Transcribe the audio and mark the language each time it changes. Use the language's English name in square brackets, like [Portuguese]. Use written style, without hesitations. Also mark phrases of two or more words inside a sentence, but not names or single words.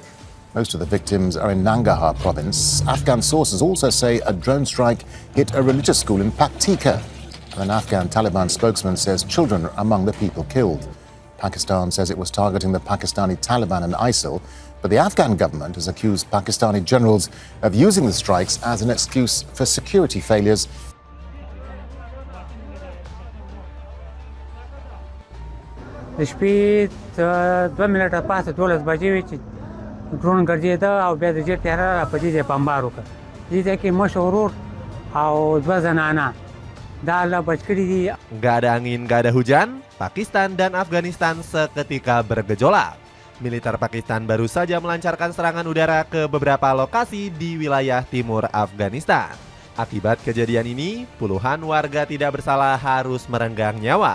[English] Most of the victims are in Nangarhar province. Afghan sources also say a drone strike hit a religious school in Paktika. An Afghan Taliban spokesman says children are among the people killed. Pakistan says it was targeting the Pakistani Taliban and ISIL, but the Afghan government has accused Pakistani generals of using the strikes as an excuse for security failures. [Pashto] د شپې 2 منټه پاسه 12 بجې وې چې ډرون ګرځېده او بیا د جټ طیاره را په دې ځای بمبار وکړ. دې ځای کې مشر ورور او 2 زنانه دا الله بچ کړي دي. [Indonesian] Gak ada angin, gak ada hujan, Pakistan dan Afghanistan seketika bergejolak. Militer Pakistan baru saja melancarkan serangan udara ke beberapa lokasi di wilayah timur Afghanistan. Akibat kejadian ini, puluhan warga tidak bersalah harus merenggang nyawa.